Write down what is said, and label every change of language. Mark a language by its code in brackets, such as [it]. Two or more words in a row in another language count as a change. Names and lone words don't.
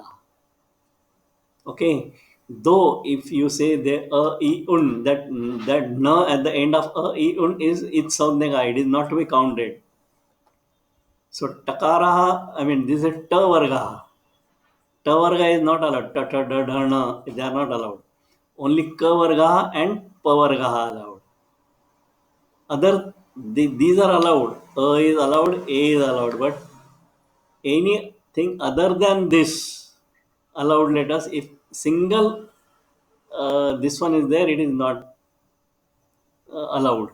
[en] Okay, though if you say the e un, that na at the end of e un is it's something, it is not to be counted. So takara, I mean this is [sa] ta varga. Ta varga [en] is not allowed. Ta ta da da na, they are not allowed. Only [sa] ka vargaha [en] and [sa] pa vargaha [en] allowed. These are allowed. A is allowed, A is allowed, but anything other than this allowed letters, if single this one is there, it is not allowed.